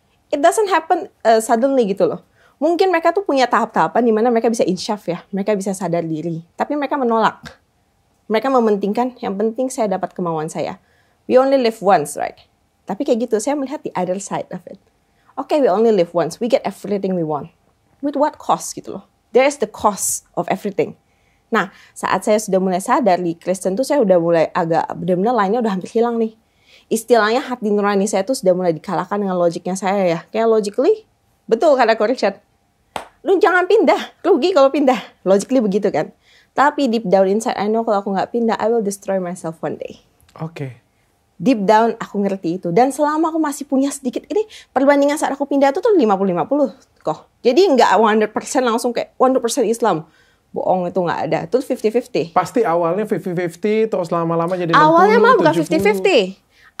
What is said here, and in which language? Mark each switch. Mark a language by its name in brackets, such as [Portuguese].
[English] It doesn't happen suddenly [Indonesian] gitu loh. Mungkin mereka tuh punya tahap-tahapan di mana mereka bisa insyaf ya, mereka bisa sadar diri. Tapi mereka menolak. Mereka mementingkan yang penting saya dapat kemauan saya. [English] We only live once, right? [Indonesian] Tapi kayak gitu, saya melihat [English] the other side of it. Okay, we only live once. We get everything we want. With what cost [Indonesian] gitu loh. [English] There is the cost of everything. [Indonesian] Nah, saat saya sudah mulai sadar di Kristen tuh saya udah mulai agak benar-benar lainnya udah hampir hilang nih. Istilahnya hati nurani saya tuh sudah mulai dikalahkan dengan logiknya saya ya. Kayak logically, betul kata Ko Richard. Lu jangan pindah, rugi kalau pindah. Logically begitu kan. [English] Tapi deep down inside, I know [Indonesian] kalau aku nggak pindah, [English] I will destroy myself one day. [Indonesian] Oke. [English] Deep down [Indonesian] aku ngerti itu. Dan selama aku masih punya sedikit, ini perbandingan saat aku pindah itu tuh 50-50 kok. Jadi nggak 100% langsung kayak 100% Islam. Bohong itu nggak ada. Itu 50-50. Pasti awalnya 50-50, terus lama-lama jadi 60, Awalnya mah bukan 70. 50-50.